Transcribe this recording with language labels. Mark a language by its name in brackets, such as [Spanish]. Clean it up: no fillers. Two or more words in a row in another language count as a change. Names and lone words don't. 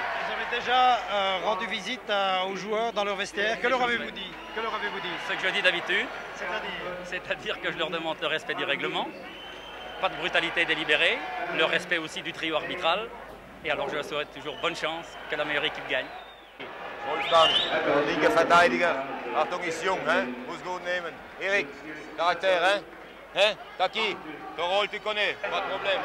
[French] Vous avez déjà rendu visite aux joueurs dans leur vestiaire, que leur avez-vous dit? Ce que je dis d'habitude, C'est-à-dire que je leur demande le respect du règlement, pas de brutalité délibérée, le respect aussi du trio arbitral. Et alors je leur souhaite toujours bonne chance, que la meilleure équipe gagne. [German] Wolfgang, linker Verteidiger. Achtung, ist jung, hein? Muss gut nehmen. Erik, Charakter, hein? Hein? [French] Taki, ton rôle tu connais, pas de problème.